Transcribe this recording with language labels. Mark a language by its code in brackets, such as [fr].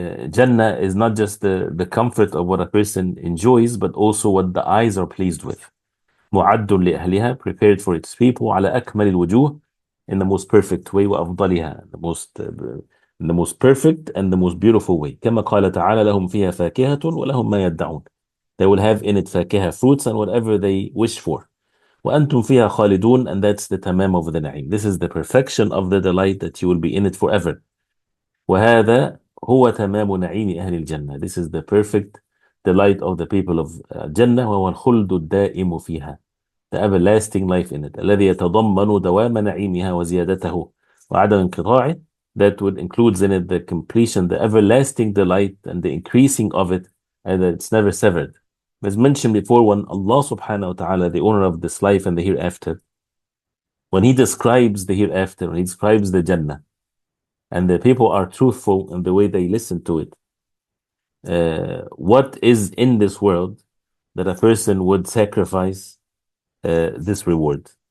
[en] Jannah is not just the comfort of what a person enjoys, but also what the eyes are pleased with. [ar] معد لأهلها, [en] prepared for its people, [ar] على أكمل الوجوه, [en] in the most perfect way, [ar] وأفضلها, [en] in the most perfect and the most beautiful way. [ar] كما قال تعالى لهم فيها فاكهة ولهم ما يدعون. [en] They will have in it فاكهة, fruits, and whatever they wish for. [ar] وأنتم فيها خالدون, [en] and that's the tamam of the na'im. This is the perfection of the delight, that you will be in it forever. [ar] وهذا هو تمام نعيم أهل الجنة. [en] This is the perfect delight of the people of Jannah. [ar] وهو الخلد الدائم فيها, [en] the everlasting life in it. [ar] الذي يتضمن دوام نعيمها وزيادته وعدم انقطاعه. [en] That would includes in it the completion, the everlasting delight, and the increasing of it, and that it's never severed. As mentioned before, when Allah subhanahu wa ta'ala, the owner of this life and the hereafter, when he describes the hereafter, when he describes the Jannah, and the people are truthful in the way they listen to it, what is in this world that a person would sacrifice this reward?